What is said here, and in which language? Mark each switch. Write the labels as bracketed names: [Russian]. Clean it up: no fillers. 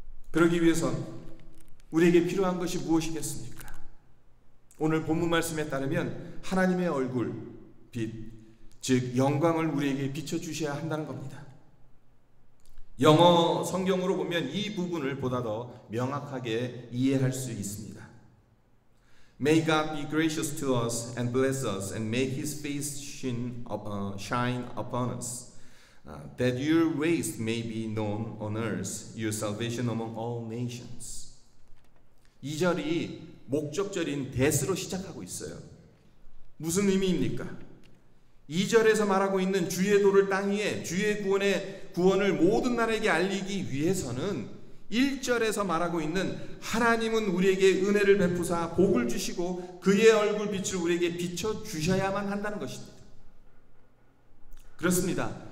[Korean] 그러기 위해선 우리에게 필요한 것이 무엇이겠습니까? 오늘 본문 말씀에 따르면 하나님의 얼굴, 빛, 즉 영광을 우리에게 비춰주셔야 한다는 겁니다. 영어 성경으로 보면 이 부분을 보다 더 명확하게 이해할 수 있습니다. [English] May God be gracious to us and bless us and make His face shine upon us, that your ways may be known on earth, your salvation among all nations. [Korean] 2절이 목적절인 that으로 시작하고 있어요. 무슨 의미입니까? 2절에서 말하고 있는 주의 도를 땅 위에 주의 구원을 모든 나라에게 알리기 위해서는 1절에서 말하고 있는 하나님은 우리에게 은혜를 베푸사 복을 주시고 그의 얼굴 빛을 우리에게 비춰 주셔야만 한다는 것입니다. 그렇습니다.